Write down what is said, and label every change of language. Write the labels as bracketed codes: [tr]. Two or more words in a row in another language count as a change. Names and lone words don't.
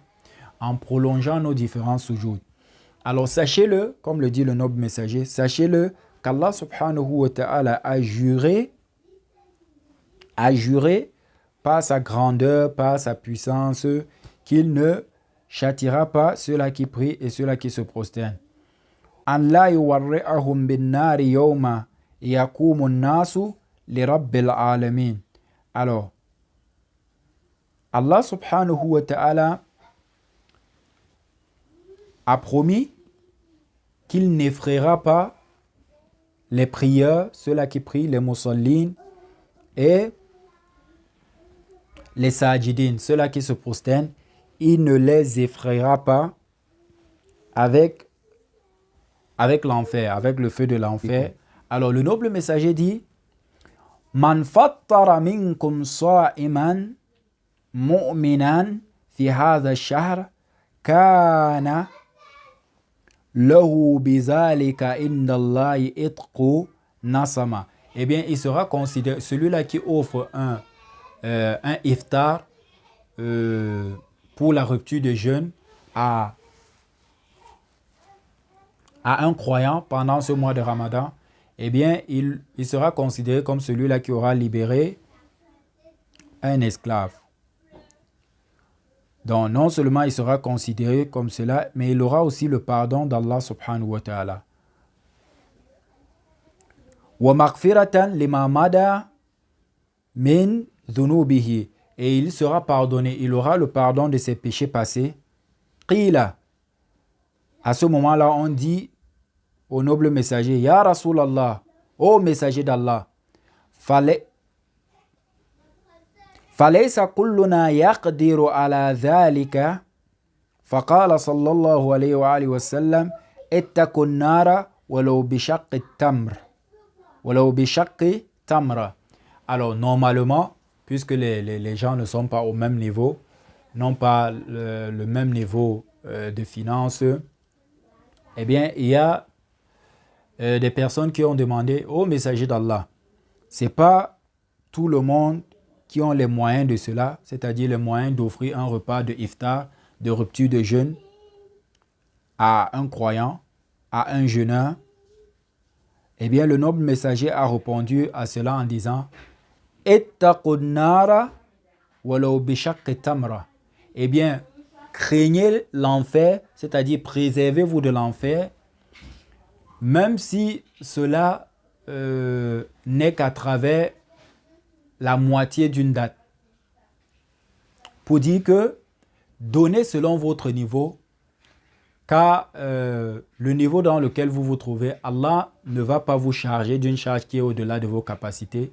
[fr] En prolongeant nos différents sujouds. Alors, sachez-le, comme le dit le noble messager, sachez-le qu'Allah [ar] سبحانه وتعالى [fr] a juré par sa grandeur, par sa puissance, qu'il ne châtira pas ceux-là qui prient et ceux-là qui se prosternent. [ar] أن لا يروعهم بالنار يوم يقوم الناس لرب العالمين. [fr] Alors, [ar] الله سبحانه وتعالى [fr] a promis qu'il n'effraiera pas les prieurs, ceux-là qui prient, les musallines et les sajidines, ceux-là qui se prosternent, il ne les effraiera pas avec l'enfer, avec le feu de l'enfer. Alors le noble messager dit, [ar] من فطر منكم صائما مؤمنا في هذا الشهر كان له بذلك عند الله عتق نسمة. [fr] Eh bien, il sera considéré, celui-là qui offre un iftar pour la rupture de jeûne à un croyant pendant ce mois de Ramadan, eh bien, il sera considéré comme celui-là qui aura libéré un esclave. Donc, non seulement il sera considéré comme cela, mais il aura aussi le pardon d'Allah [ar] سبحانه وتعالى. ومغفرة لما مضى من ذنوبه. [fr] Et il sera pardonné, il aura le pardon de ses péchés passés. Qila. À ce moment-là, on dit au noble messager, [ar] يا رسول الله, [fr] ô messager d'Allah, [ar] فليس كلنا يقدر على ذلك فقال صلى الله عليه وآله وسلم اتقوا النار ولو بشق تمر. [fr] Alors normalement, puisque les gens ne sont pas au même niveau, n'ont pas le même niveau de finances, eh bien, il y a des personnes qui ont demandé au messager d'Allah, ce n'est pas tout le monde qui ont les moyens de cela, c'est-à-dire les moyens d'offrir un repas de iftar, de rupture de jeûne à un croyant, à un jeûneur. Eh bien, le noble messager a répondu à cela en disant « [ar] اتقوا النار ولو بشق تمرة [fr] » Eh bien, craignez l'enfer, c'est-à-dire préservez-vous de l'enfer, même si cela n'est qu'à travers la moitié d'une date. Pour dire que donnez selon votre niveau, car le niveau dans lequel vous vous trouvez, Allah ne va pas vous charger d'une charge qui est au-delà de vos capacités.